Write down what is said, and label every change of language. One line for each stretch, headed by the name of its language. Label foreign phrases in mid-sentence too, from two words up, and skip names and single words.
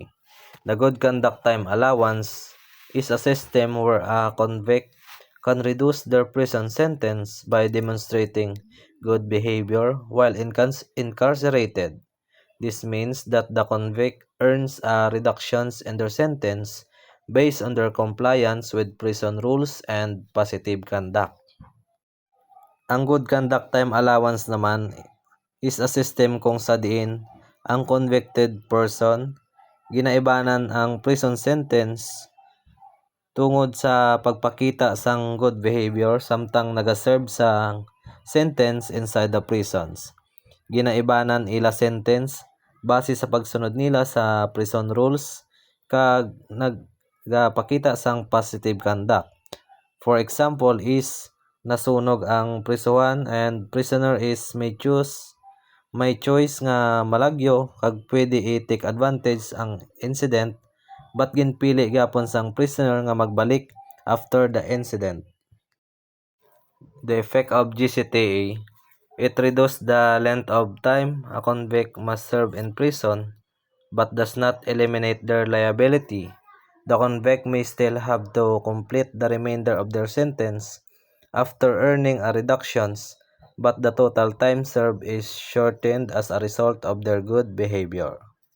English: The Good Conduct Time Allowance is a system where a convict can reduce their prison sentence by demonstrating good behavior while incarcerated. This means that the convict earns a reductions in their sentence based on their compliance with prison rules and positive conduct.
Hiligaynon: Ang Good Conduct Time Allowance naman
English: is a system
Hiligaynon: kung sa diin ang
English: convicted person
Hiligaynon: ginaibanan ang
English: prison sentence
Hiligaynon: tungod sa pagpakita sang
English: good behavior
Hiligaynon: samtang nagaserve sa
English: sentence inside the prisons.
Hiligaynon: Ginaibanan ila sentence base sa pagsunod nila sa
English: prison rules
Hiligaynon: kag nagapakita sang
English: positive conduct. For example
Hiligaynon: is nasunog ang prisuhan
English: and prisoner is
Hiligaynon: may choice nga malagyo kag pwede i-
English: take advantage
Hiligaynon: ang incident but ginpili gyapon sang prisoner nga magbalik
English: after the incident. The effect of GCTA, it reduces the length of time a convict must serve in prison but does not eliminate their liability. The convict may still have to complete the remainder of their sentence after earning a reductions, but the total time served is shortened as a result of their good behavior.